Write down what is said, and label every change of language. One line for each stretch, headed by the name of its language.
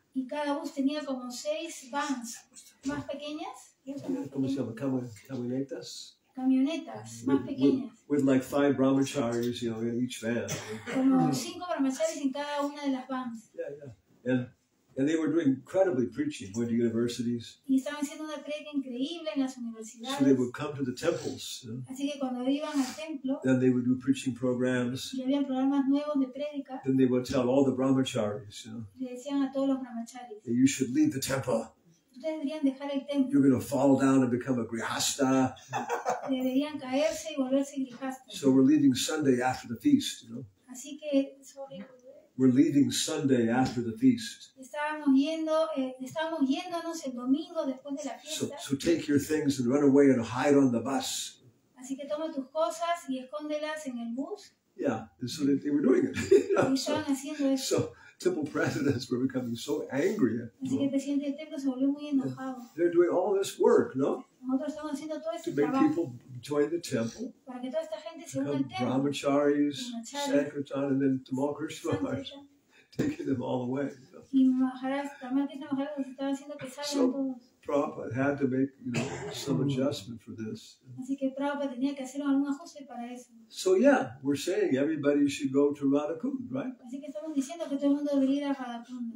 Spanish: Y cada bus tenía como 6 vans más pequeñas. ¿Cómo se llama? Camionetas? Camionetas más pequeñas.
English: With like 5 brahmacharis, in each van.
Spanish: Como 5 brahmacharis en cada una de las vans.
English: Yeah. And they were doing incredibly preaching, going to universities.
Spanish: Y estaban haciendo una predica increíble en las
English: So they
Spanish: universidades.
English: would come to the temples.
Spanish: Así que cuando iban al templo
English: Then they would do preaching programs.
Spanish: y había programas nuevos de prédica,
English: Then they would tell all the brahmacharis,
Spanish: le decían a todos los brahmacharis,
English: that you should leave the temple.
Spanish: ustedes deberían dejar el templo,
English: You're going to fall down and become a grihasta.
Spanish: deberían caerse y volverse grijastas.
English: So we're leaving Sunday after the feast.
Spanish: Así que
English: We're leaving Sunday after the feast.
Spanish: estábamos yéndonos el domingo después de la fiesta.
English: So take your things and run away and hide on the bus.
Spanish: Así que toma tus cosas y escóndelas en el bus.
English: Yeah, and so they were doing it.
Spanish: Y estaban haciendo eso.
English: So temple presidents were becoming so angry.
Spanish: Así que el presidente del templo se volvió muy enojado.
English: They're doing all this work, no?
Spanish: Nosotros estamos haciendo todo
English: To
Spanish: este
English: make
Spanish: trabajo
English: people join the temple,
Spanish: para que toda esta gente se una al
English: become
Spanish: templo.
English: brahmacharis, sankirtan, and then Tamal Krishna Maharaj taking them all away.
Spanish: Y Maharaj, Rama Krishna Maharaj nos estaba haciendo que salgan todos.
English: Prabhupada had to make, some adjustment for this.
Spanish: Así que Prabhupada tenía que hacer algún ajuste para eso.
English: So yeah, we're saying everybody should go to Radhakund, right?
Spanish: Así que estamos diciendo que todo el mundo debería ir a Radhakunda.